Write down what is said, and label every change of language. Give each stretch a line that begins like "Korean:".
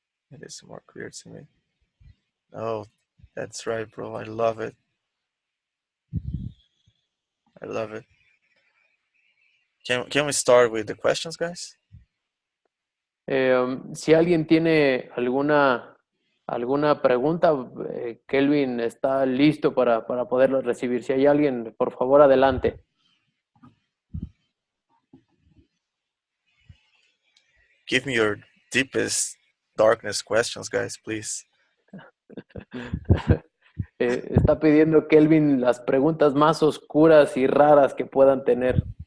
English: It is more clear to me. Oh, that's right, bro. I love it. I love it. Can we start with the questions, guys?
Spanish: Si alguien tiene alguna pregunta, Kelvin está listo para poderlo recibir. Si hay alguien, por favor, adelante.
English: Give me your deepest darkness questions, guys, please.
Spanish: Está pidiendo Kelvin las preguntas más oscuras y raras que puedan tener.